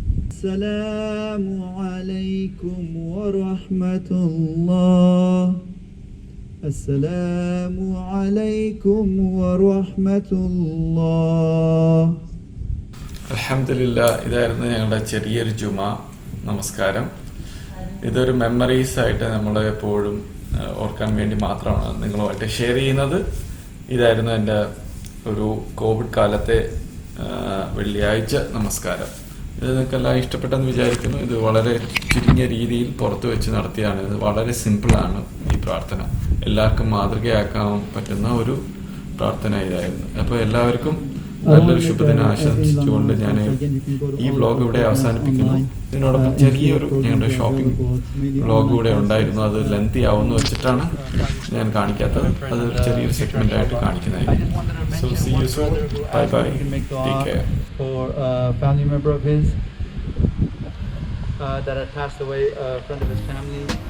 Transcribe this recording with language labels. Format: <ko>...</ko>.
<ar>السلام عليكم ورحمة الله. السلام عليكم ورحمة الله.</ar> <ml>അൽഹംദുലില്ലാ, ഇതായിരുന്നു ഞങ്ങളുടെ ചെറിയൊരു ജുമാ നമസ്കാരം. ഇതൊരു മെമ്മറീസ് ആയിട്ട് നമ്മൾ എപ്പോഴും ഓർക്കാൻ വേണ്ടി മാത്രമാണ് നിങ്ങളുമായിട്ട് ഷെയർ ചെയ്യുന്നത്. ഇതായിരുന്നു എൻ്റെ ഒരു കോവിഡ് കാലത്തെ വെള്ളിയാഴ്ച നമസ്കാരം. ഇത് നിങ്ങൾക്കെല്ലാം ഇഷ്ടപ്പെട്ടെന്ന് വിചാരിക്കുന്നു. ഇത് വളരെ ചുരുങ്ങിയ രീതിയിൽ പുറത്തു വെച്ച് നടത്തിയാണ്. ഇത് വളരെ സിമ്പിളാണ് ഈ പ്രാർത്ഥന. എല്ലാവർക്കും മാതൃകയാക്കാൻ പറ്റുന്ന ഒരു പ്രാർത്ഥന ഇതായിരുന്നു. അപ്പോൾ എല്ലാവർക്കും നല്ലൊരു ശുഭദിനം ആശംസിച്ചുകൊണ്ട് ഞാൻ ഈ വ്ളോഗ് ഇവിടെ അവസാനിപ്പിക്കുന്നു. ഇതിനോടൊപ്പം ചെറിയൊരു ഞങ്ങളുടെ ഷോപ്പിംഗ് വ്ളോഗ് കൂടെ ഉണ്ടായിരുന്നു. അത് ലെങ്തി ആവുമെന്ന് വെച്ചിട്ടാണ് ഞാൻ കാണിക്കാത്തത്. അത് ചെറിയൊരു സെഗ്മെന്റ് ആയിട്ട് കാണിക്കുന്നതായിരിക്കും.</ml> <en>So see you soon. Bye bye. Take care. For a family member of his that had passed away, a friend of his family.</en>